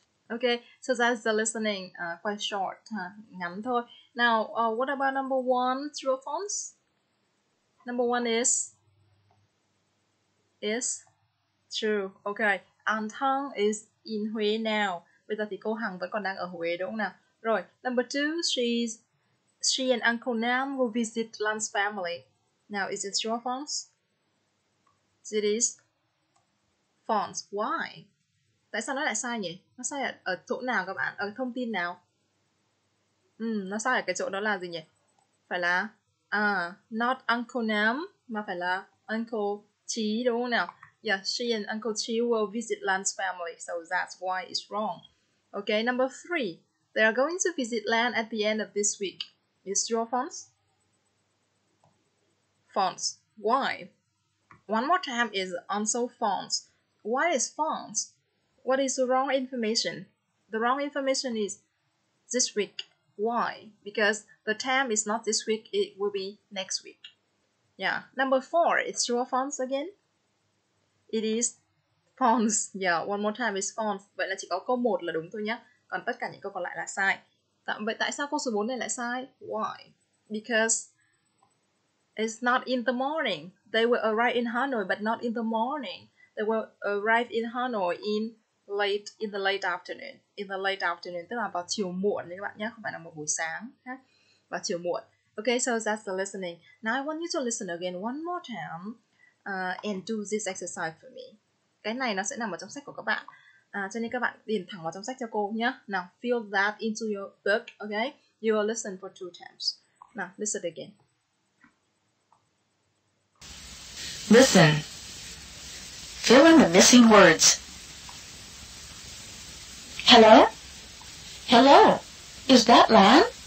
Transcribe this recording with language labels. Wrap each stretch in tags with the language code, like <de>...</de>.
<en>Okay, so that's the listening, quite short,</en> <vi>ngắn thôi.</vi> <en>Now, what about number one, true or false? Number one is true. Okay, and Hằng is in Huế now.</en> <vi>Bây giờ thì cô Hằng vẫn còn đang ở Huế đúng không nào?</vi> <en>Rồi, number two, she and Uncle Nam will visit Lan's family. Now, is it true or false? It is false. Why?</en> <vi>Tại sao nó lại sai nhỉ? Nó sai ở chỗ nào các bạn? Ở thông tin nào? Nó sai ở cái chỗ đó là gì nhỉ? Phải là</vi> <en>not Uncle Nam</en> <vi>mà phải là Uncle Chí đúng không nào?</vi> <en>Yeah, she and Uncle Chí will visit Lan's family, so that's why it's wrong. Okay, number three, they are going to visit Lan at the end of this week. Is true or false? False. Why? One more time is also false. Why is false? What is the wrong information? The wrong information is this week. Why? Because the time is not this week, it will be next week. Yeah. Number four, it's true or false again? It is false. Yeah, one more time is false.</en> <vi>Vậy là chỉ có câu 1 là đúng thôi nhé. Còn tất cả những câu còn lại là sai. Vậy tại sao câu số 4 này lại sai?</vi> <en>Why? Because it's not in the morning. They will arrive in Hanoi, but not in the morning. They will arrive in Hanoi in the late afternoon. In the late afternoon,</en> <vi>tức là vào chiều muộn đấy các bạn nhé, không phải là một buổi sáng. Vào chiều muộn.</vi> <en>Okay, so that's the listening. Now I want you to listen again one more time and do this exercise for me.</en> <vi>Cái này nó sẽ nằm ở trong sách của các bạn. Cho nên các bạn điền thẳng vào trong sách cho cô nhé.</vi> <en>Now, fill that into your book, okay? You will listen for 2 times. Now, listen again. Listen. Fill in the missing words. Hello? Hello. Is that Lan?</en>